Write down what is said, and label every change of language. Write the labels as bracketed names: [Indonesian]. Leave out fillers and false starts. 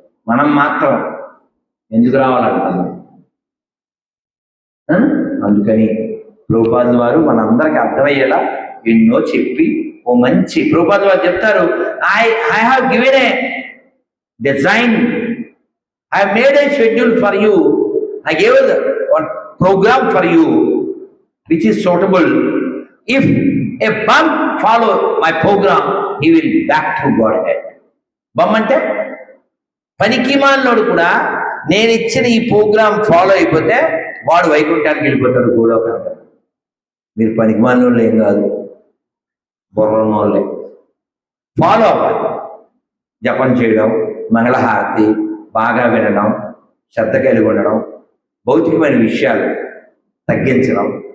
[Telugu] మనం మాత్రం ఎందుకు రావాలంటున్నాం? అందుకని ప్రభుపాదుల వారు మనందరికి అర్థమయ్యేలా ఎన్నో చెప్పి ఓ మంచి ప్రభుపాదుల వారు చెప్తారు, [English] I have given a design, I made a schedule for you, I gave one program for you which is suitable. If a bum follow my program, he will back to Godhead. [Telugu] Bum అంటే పనికిమాలినోడు కూడా నేను ఇచ్చిన ఈ programme follow అయిపోతే వాడు వైకుంఠానికి వెళ్ళిపోతాడు కూడా. మీరు పనికిమాలినోళ్ళు ఏం కాదు, బుర్రనోళ్ళే. ఫాలో అవ్వాలి. జపం చేయడం, మంగళహారతి బాగా వినడం, శ్రద్ధ కలిగి ఉండడం, భౌతికమైన విషయాలు తగ్గించడం.